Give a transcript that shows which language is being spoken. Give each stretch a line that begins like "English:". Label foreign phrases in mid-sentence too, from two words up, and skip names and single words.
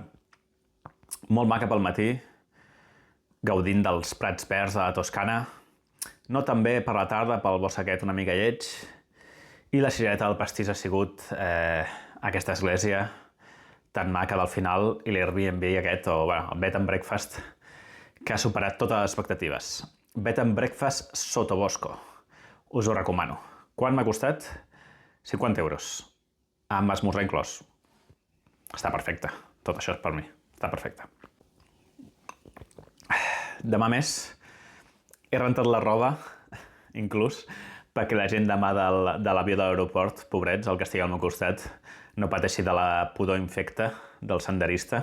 Catalan: Molt maca pel matí, gaudint dels prats verds de la Toscana, no tan bé per la tarda pel bosc aquest una mica lleig, i la cirereta del pastís ha sigut aquesta església tan maca del final i l'Airbnb aquest, o el
English: bed and breakfast,
Catalan: que ha superat totes les expectatives.
English: Bed and breakfast
Catalan: sotobosco. Us ho recomano. Quant m'ha costat? 50 euros. Amb esmorzar inclòs. Està perfecte. Tot això és per mi. Està perfecte. Demà més he rentat la roba, inclús, perquè la gent demà de l'avió de l'aeroport, pobrets, el que estigui al meu costat, no pateixi de la pudor infecta del senderista.